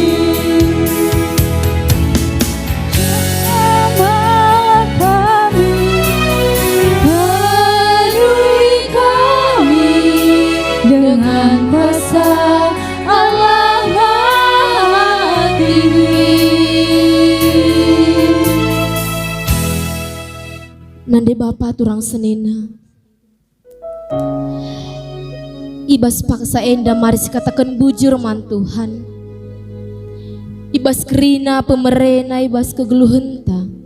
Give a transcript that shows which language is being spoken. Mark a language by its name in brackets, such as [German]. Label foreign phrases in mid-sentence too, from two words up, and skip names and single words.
[Indonesian] Jamahlah kami, penuhi kami dengan kuasa Allah Maha Tinggi. [Batak Karo] Nande Bapa turang senina. Ibas paksa enda mari katakan bujur man Tuhan. Ibas kerina pemerena ibas kegeluhenta.